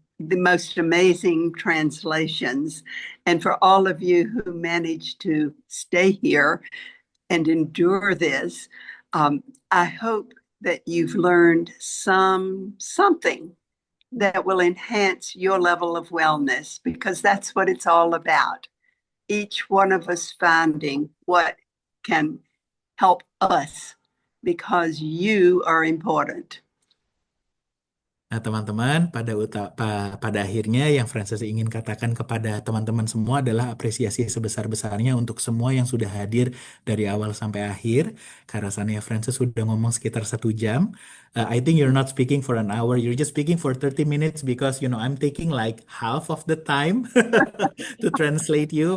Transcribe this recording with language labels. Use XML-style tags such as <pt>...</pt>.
<en>the most amazing translations. And for all of you who managed to stay here and endure this, I hope that you've learned something that will enhance your level of wellness, because that's what it's all about. Each one of us finding what can help us, because you are important.</en> <id>Nah, teman-teman, pada akhirnya yang Frances ingin katakan kepada teman-teman semua adalah apresiasi sebesar-besarnya untuk semua yang sudah hadir dari awal sampai akhir. Karena rasanya Frances sudah ngomong sekitar 1 jam.</id> <en>I think you're not speaking for an hour, you're just speaking for 30 minutes because, I'm taking like half of the time to translate you.</en>